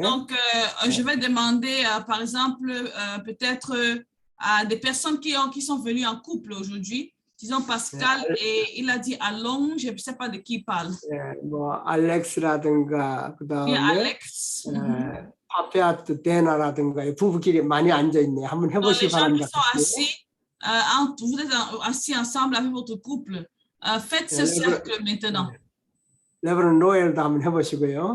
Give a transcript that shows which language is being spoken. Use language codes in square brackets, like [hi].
[fr] Donc, je vais demander, par exemple, peut-être à des personnes qui sont venues en couple aujourd'hui. Disons Pascal et il a dit Allons, je ne sais pas de qui il parle. [ko] 뭐 알렉스라든가 그다음에 [fr] Alex. [ko] 파페아트 데나라든가 부부끼리 많이 앉아 있네. 한번 [fr] Donc, [ko] 해보시기 [fr] les gens [ko] 바랍니다. [fr] qui sont assis, vous êtes assis ensemble avec votre couple. Faites ce cercle maintenant. [ko] 레버넌 노엘도 한번 해보시고요.